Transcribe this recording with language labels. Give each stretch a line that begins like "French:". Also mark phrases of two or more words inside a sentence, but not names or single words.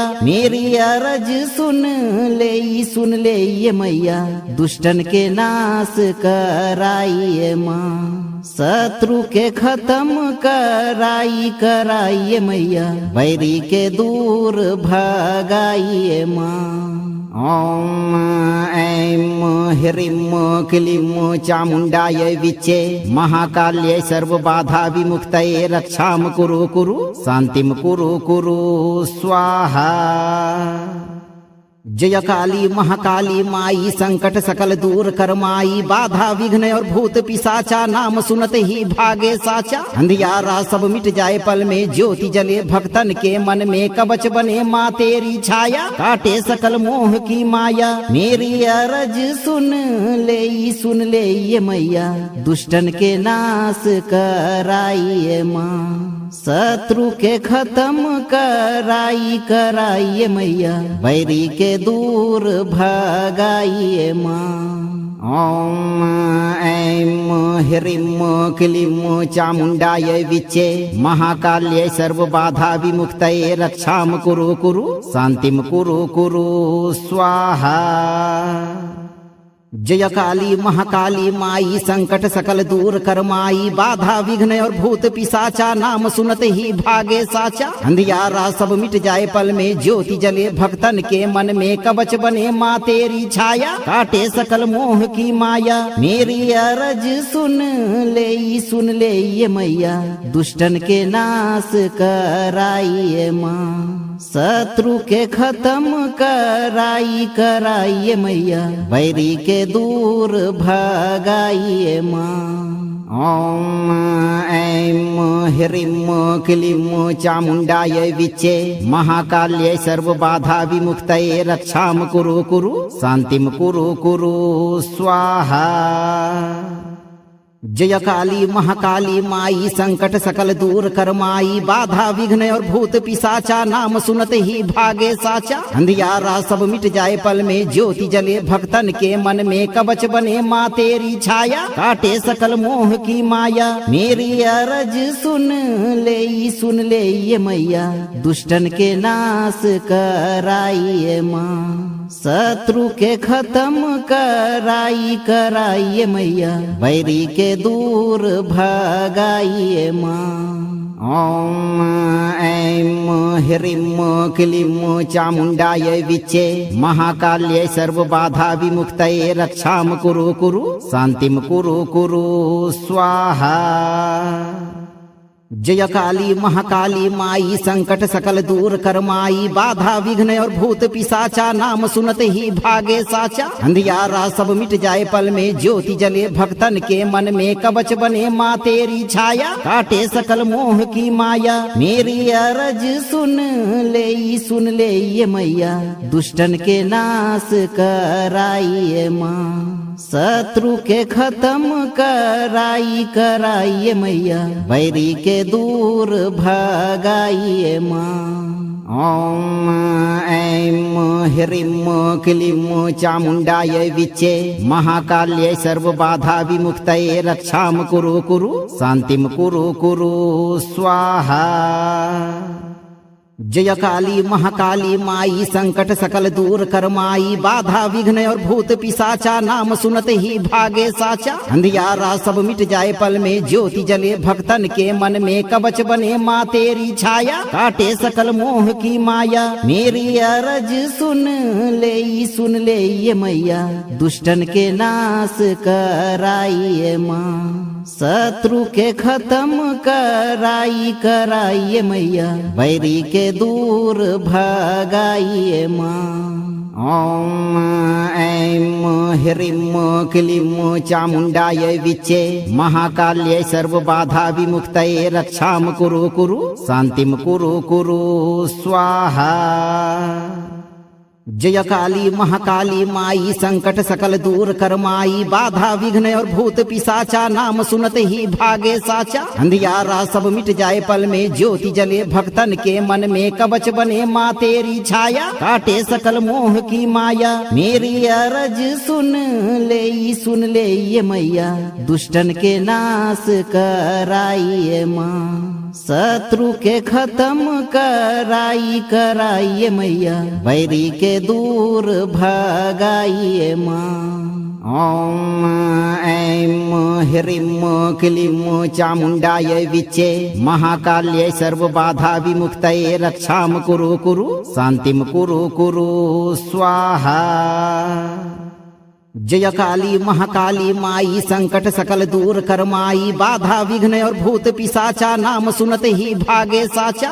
Hindi: मेरी अरज सुन ले ये मैया, दुष्टन के नाश कराइए माँ, शत्रु के खत्म कराइए मैया, बैरी के दूर भगाइए माँ।
Sanskrit: ओम ऐं ह्रीं क्लीं चामुण्डायै विच्चे, महाकाल्यै सर्वबाधा विमुक्तये, रक्षां कुरु कुरु शान्तिं कुरु स्वाहा।
Hindi: जय काली महाकाली माई संकट सकल दूर कर माई, बाधा विघ्न और भूत पिशाचा नाम सुनते ही भागे साचा। अंधियारा सब मिट जाए पल में, ज्योति जले भक्तन के मन में, कवच बने माँ तेरी छाया, काटे सकल मोह की माया। मेरी अरज सुन ले ये मैया, दुष्टन के नाश कराइए माँ, शत्रु के खत्म कराइए मैया, बैरी के दूर भगाइए माँ।
Sanskrit: ओम ऐं ह्रीं क्लीं चामुण्डायै विच्चे, महाकाल्यै सर्वबाधा विमुक्तये, रक्षां कुरु कुरु शान्तिं कुरु स्वाहा।
Hindi: जय काली महाकाली माई संकट सकल दूर कर माई, बाधा विघ्न और भूत पिशाचा नाम सुनते ही भागे साचा। अंधियारा सब मिट जाए पल में, ज्योति जले भक्तन के मन में, कवच बने माँ तेरी छाया, काटे सकल मोह की माया। मेरी अरज सुन ले ये मैया, दुष्टन के नाश कराइए माँ, शत्रु के खत्म कराइए मैया, बैरी के दूर भगाइए माँ।
Sanskrit: ओम ऐं ह्रीं क्लीं चामुण्डायै विच्चे, महाकाल्यै सर्वबाधा विमुक्तये, रक्षां कुरु कुरु शान्तिं कुरु स्वाहा।
Hindi: जय काली महाकाली माई संकट सकल दूर कर माई, बाधा विघ्न और भूत पिशाचा नाम सुनते ही भागे साचा। अंधियारा सब मिट जाए पल में, ज्योति जले भक्तन के मन में, कवच बने माँ तेरी छाया, काटे सकल मोह की माया। मेरी अरज सुन ले ये मैया, दुष्टन के नाश कराइए माँ, शत्रु के खत्म कराइए मैया, बैरी के दूर भगाइए माँ।
Sanskrit: ओम ऐं ह्रीं क्लीं चामुण्डायै विच्चे, महाकाल्यै सर्वबाधा विमुक्तये, रक्षां कुरु कुरु शान्तिं कुरु स्वाहा।
Hindi: जय काली महाकाली माई संकट सकल दूर कर माई, बाधा विघ्न और भूत पिशाचा नाम सुनते ही भागे साचा। अंधियारा सब मिट जाए पल में, ज्योति जले भक्तन के मन में, कवच बने माँ तेरी छाया, काटे सकल मोह की माया। मेरी अरज सुन ले ये मैया, दुष्टन के नाश कराइए माँ, शत्रु के खत्म कराइए मैया, बैरी के दूर भगाइए माँ।
Sanskrit: ओम ऐं ह्रीं क्लीं चामुण्डाय विच्चे, महाकाल्यै सर्वबाधा विमुक्तये, रक्षां कुरु कुरु शान्तिं कुरु कुरु स्वाहा।
Hindi: जय काली महाकाली माई संकट सकल दूर कर माई, बाधा विघ्न और भूत पिशाचा नाम सुनते ही भागे साचा। अंधियारा सब मिट जाए पल में, ज्योति जले भक्तन के मन में, कवच बने माँ तेरी छाया, काटे सकल मोह की माया। मेरी अरज सुन ले ये मैया, दुष्टन के नाश कराइए माँ, शत्रु के खत्म कराइए मैया, बैरी के दूर भगाइए माँ।
Sanskrit: ओम ऐं ह्रीं क्लीं चामुण्डाय विच्चे, महाकाल्यै सर्वबाधा विमुक्तये, रक्षां कुरु कुरु शान्तिं कुरु कुरु स्वाहा।
Hindi: जय काली महाकाली माई संकट सकल दूर कर माई, बाधा विघ्न और भूत पिशाचा नाम सुनते ही भागे साचा। अंधियारा सब मिट जाए पल में, ज्योति जले भक्तन के मन में, कवच बने माँ तेरी छाया, काटे सकल मोह की माया। मेरी अरज सुन ले ये मैया, दुष्टन के नाश कराइए माँ, शत्रु के खत्म कराइए मैया, बैरी के दूर भगाइए माँ।
Sanskrit: ओम ऐं ह्रीं क्लीं चामुण्डाय विच्चे, महाकाल्यै सर्वबाधा विमुक्तये, रक्षां कुरु कुरु शान्तिं कुरु कुरु स्वाहा।
Hindi: जय काली महाकाली माई संकट सकल दूर कर माई, बाधा विघ्न और भूत पिशाचा नाम सुनते ही भागे साचा।